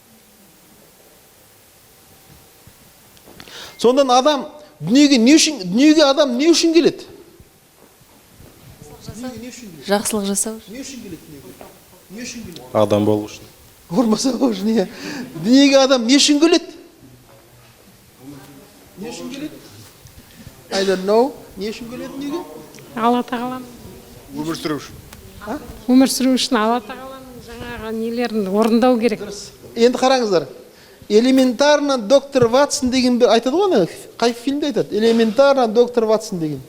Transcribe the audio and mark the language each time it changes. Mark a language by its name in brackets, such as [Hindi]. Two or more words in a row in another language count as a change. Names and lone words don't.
[Kazakh] Сондан адам дүниеге адам не үшін келеді? Жақсылық жасау. Не үшін келеді дүниеге? Не үшін келеді? Адам болу үшін. Ұрмаса үшін, иә. Дүниеге адам не үшін келеді? Не үшін келеді? [English] I don't know. [Kazakh] Не үшін келеді дүниеге? Алла тағаланың Өмір сүру үшін. өмір сүру үшін Алла тағаланың жаңағы нелерін орындау керек. Енді қараңыздар. [Russian] Элементарно доктор Ватсон [Kazakh] деген айтады ғой, ана қай фильмде айтады? [Russian] Элементарно доктор Ватсон деген.